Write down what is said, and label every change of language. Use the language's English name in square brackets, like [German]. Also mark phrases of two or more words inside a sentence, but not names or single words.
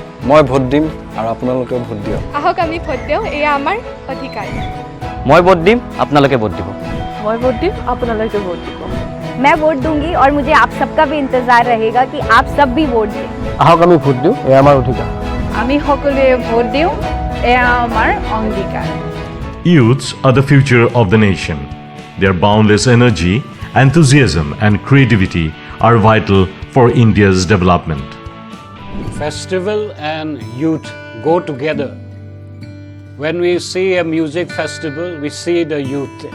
[Assamese] মই ভোট দিম আৰু আপোনালোকে ভোট দিয়ক আহক আমি ভোট দিওঁ এয়া আমাৰ অধিকাৰ মই ভোট দিম আপোনালোকে ভোট দিব মই ভোট দিম আপোনালোকে ভোট দিব [Hindi] मैं वोट दूंगी और मुझे आप सबका भी इंतजार रहेगा कि आप सब भी वोट दें [Assamese] আহক আমি ভোট দিওঁ এয়া আমাৰ অধিকাৰ আমি সকলোৱে ভোট দিওঁ এয়া আমাৰ অংগীকাৰ [English] Youths are the future of the nation. Their boundless energy, enthusiasm, and creativity are vital for India's development. Festival and youth go together. When we see a music festival, we see the youth there.